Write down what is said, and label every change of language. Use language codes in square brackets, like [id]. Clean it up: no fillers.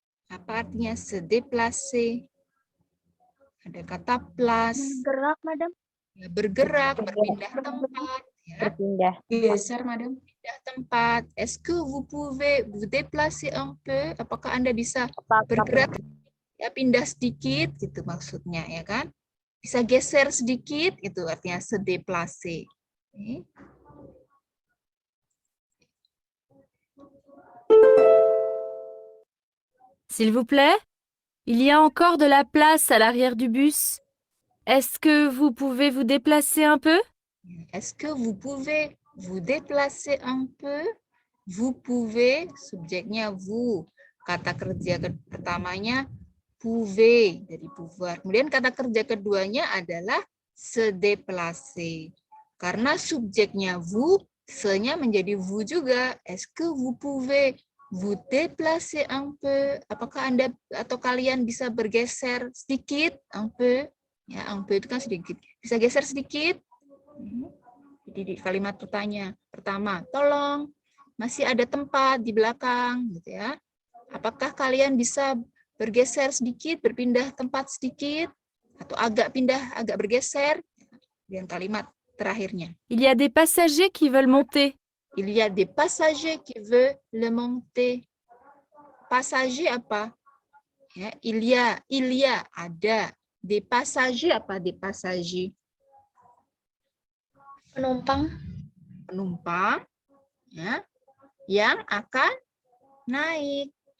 [id] Apa artinya se déplacer? Ada kata place. Bergerak, Madam. Ya, bergerak, berpindah tempat. Ya. Berpindah. Geser, Madam. Pindah tempat. [fr] Est-ce que vous pouvez vous déplacer un peu? [id] Apakah Anda bisa bergerak? Ya, pindah sedikit gitu maksudnya, ya kan? Bisa geser sedikit, itu artinya se déplacer. Okay. [fr] S'il vous plaît, il y a encore de la place à l'arrière du bus. Est-ce que vous pouvez vous déplacer un peu? Est-ce que vous pouvez vous déplacer un peu? Vous pouvez, [id] subjeknya [fr] vous. [id] Kata kerja pertamanya pouvez, dari pouvoir. Kemudian kata kerja keduanya adalah se déplacer. Karena subjeknya vous, se-nya menjadi vous juga. [fr] Est-ce que vous pouvez vous déplacer un peu? [id] Apakah Anda atau kalian bisa bergeser sedikit? [fr] Un peu. [id] Ya, [fr] un peu [id] itu kan sedikit. Bisa geser sedikit? Jadi di kalimat pertama, tolong, masih ada tempat di belakang, gitu ya. Apakah kalian bisa bergeser sedikit, berpindah tempat sedikit, atau agak bergeser? Dan kalimat terakhirnya. [fr] Il y a des passagers qui veulent monter. Il y a des passagers qui veulent le monter. [id] Passager apa? Ya, [fr] il y a, [id] ada. [fr] Des passagers [id] apa? [fr] Des passagers. [id] Penumpang ya, yang akan naik.